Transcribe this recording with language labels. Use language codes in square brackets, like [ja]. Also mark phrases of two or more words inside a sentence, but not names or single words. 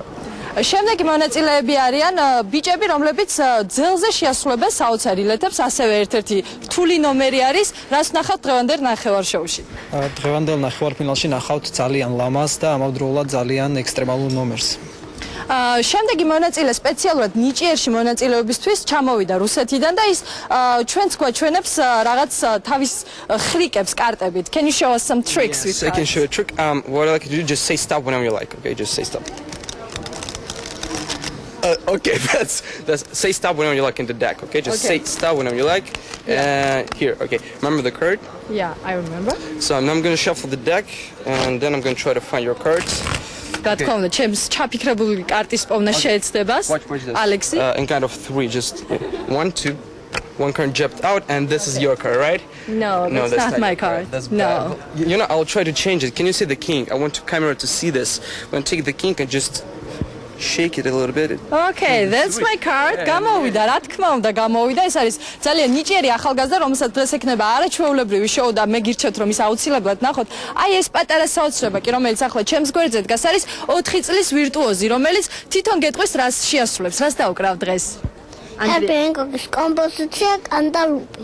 [ka] შემდეგი მონაწილეები არიან ბიჭები, რომლებიც ძელზე შეასრულებენ საოცარ ილეთებს, ასევე ერთ-ერთი რთული ნომერი არის, რაც ნახავთ დღევანდელ ნახევარ შოუში. დღევანდელ ნახევარფინალში ნახავთ ძალიან ლამაზ და ამავდროულად ძალიან ექსტრემალურ ნომერს. შემდეგი მონაწილე სპეციალურად ნიჭიერში მონაწილეობისთვის ჩამოვიდა რუსეთიდან და ის ჩვენს გვაჩვენებს რაღაც თავის ხრიკებს კარტებით. [en] Can you show us some tricks with that? I can show a trick. What I like to do, just say stop whenever you like. Okay, just say stop. Okay, that's say stop whenever you like in the deck. Okay, just say stop whenever you like. Here, okay. Remember the card? Yeah, I remember. So now I'm going to shuffle the deck, and then I'm going to try to find your cards. [ka] რა თქმა უნდა, ჩემს ჩაფიქრებული კარტის პოვნა შეეცდებას. [en] Alexi. In kind of 3, just 1, 2. One card jumped out, and this is your card, right? No, that's not my card. That's no. You know, I'll try to change it. Can you see the king? I want the camera to see this. I'm going to take the king and just shake it a little bit. Okay, that's my card. [ka] გამოვიდა, რა თქმა უნდა, გამოვიდა. ეს არის ძალიან ნიჭიერი ახალგაზრდა, რომელსაც დღეს ექნება არაჩვეულებრივი შოუ და მე გირჩევთ, რომ ის აუცილებლად ნახოთ. აი ეს პატარა საოცრება კი, რომელიც ახლა ჩემს გვერდზე დგას, არის 4 წლის ვირტუოზი, რომელიც თვითონ გეტყვის რას შეასრულებს, რას დაუკრავ დღეს. Აბენკოს კომპოზიცია კანტალუპი.